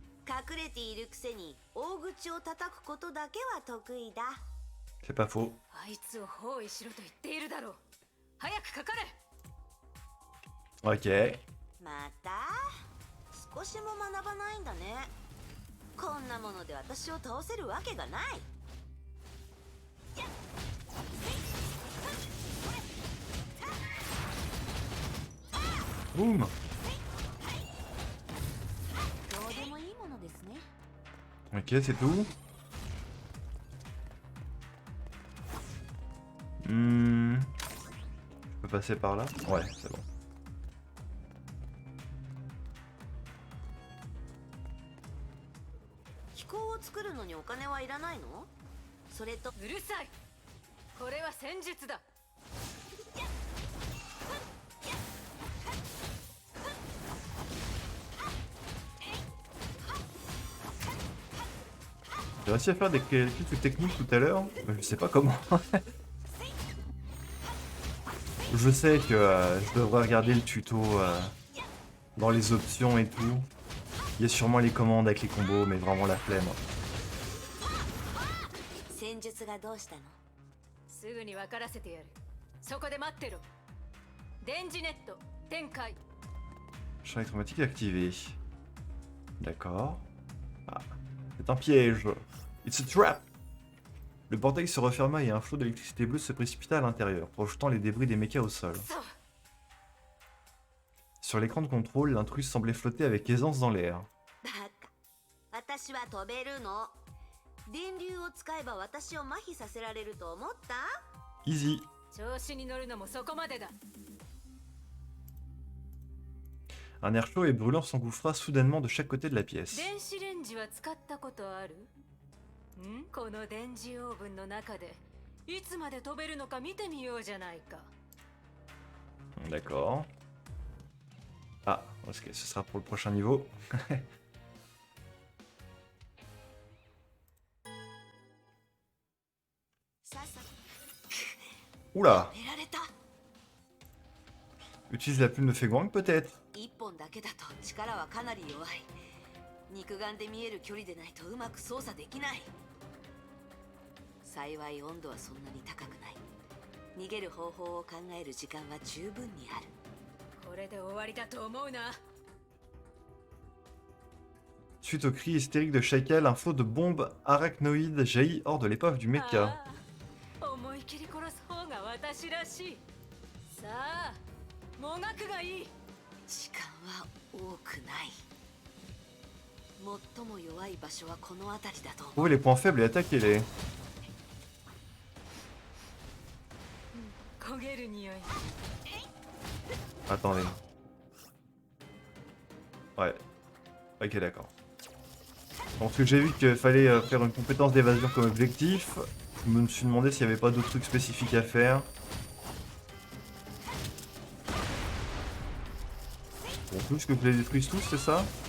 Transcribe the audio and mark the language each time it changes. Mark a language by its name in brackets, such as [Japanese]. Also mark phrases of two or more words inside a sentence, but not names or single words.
[Japanese] 隠れているくせに大口を叩くことだけは得意だ。 [French] C'est pas faux. [Japanese] あいつを包囲しろと言っているだろう。早くかかれ。 [French] Ok. [Japanese] また少しも学ばないんだね。こんなもので私を倒せるわけがない。 [French] Boum. [Japanese] どうでもいいものですね。 [French] Ok, c'est tout. Je peux passer par là? Ouais, c'est bon. [Japanese] 飛行を作るのにお金はいらないの？それとうるさい。これは戦術だ。 [French] J'ai réussi à faire des quelques techniques tout à l'heure, mais je sais pas comment. Je sais que je devrais regarder le tuto dans les options et tout. Il y a sûrement les commandes avec les combos, mais vraiment la flemme. [Japanese] 戦術がどうしたの？すぐに分からせてやる。そこで待ってろ。電磁ネット展開。 [French] Champ électromagnétique activé. D'accord. Ah, c'est un piège. [English] It's a trap. [French] Le portail se referma et un flot d'électricité bleue se précipita à l'intérieur, projetant les débris des mechas au sol. [Japanese] そう。 [French] Sur l'écran de contrôle, l'intrus semblait flotter avec aisance dans l'air. [Japanese] バカ。私は飛べるの。電流を使えば私を麻痺させられると思った？ Easy. 調子に乗るのもそこまでだ。 [French] Un air chaud et brûlant s'engouffra soudainement de chaque côté de la pièce. [Japanese] 電子レンジは使ったことある？ん？この電磁オーブンの中でいつまで飛べるのか見てみようじゃないか。 [French] D'accord. Ah, ok, ce sera pour le prochain niveau. [Japanese] さっさ [French] Oula. [Japanese] とやられた。 [French] Utilise la plume de Fegwang peut-être. [Japanese] 一本だけだと力はかなり弱い。肉眼で見える距離でないとうまく操作できない。幸い温度はそんなに高くない。逃げる方法を考える時間は十分にある。これで終わりだと思うな。 [French] Suite au cri hystérique de Shakel, un flot de bombes arachnoïdes jaillit hors de l'épave du mecha. [Japanese] ああ、思い切り殺す方が私らしい。さあ、もがくがいい。時間は多くない。最も弱い場所はこの辺りだと思う。 [French] Trouvez les points faibles et attaquez-les. [Japanese] 焦げる匂い。 [French] Attendez. Ouais. Ok, d'accord. Bon, parce que j'ai vu qu'il fallait faire une compétence d'évasion comme objectif. Je me suis demandé s'il n'y avait pas d'autres trucs spécifiques à faire. Bon, plus que je les détruise tous, c'est ça?